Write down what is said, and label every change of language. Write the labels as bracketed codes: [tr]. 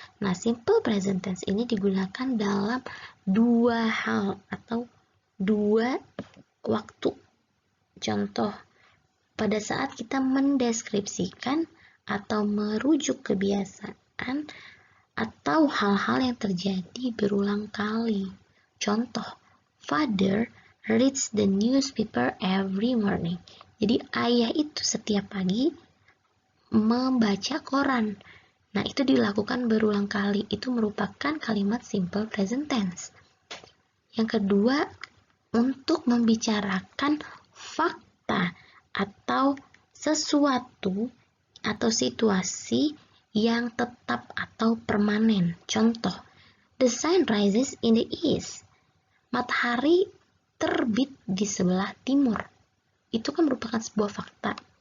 [id] Nah, simple present tense ini digunakan dalam dua hal atau dua waktu. Contoh, pada saat kita mendeskripsikan atau merujuk kebiasaan atau hal-hal yang terjadi berulang kali. Contoh, [en] father reads the newspaper every morning. [id] Jadi ayah itu setiap pagi membaca koran. Nah, itu dilakukan berulang kali. Itu merupakan kalimat simple present tense. Yang kedua, untuk membicarakan fakta atau sesuatu atau situasi yang tetap atau permanen. Contoh, [en] the sun rises in the east. [id] Matahari terbit di sebelah timur. Itu kan merupakan sebuah fakta.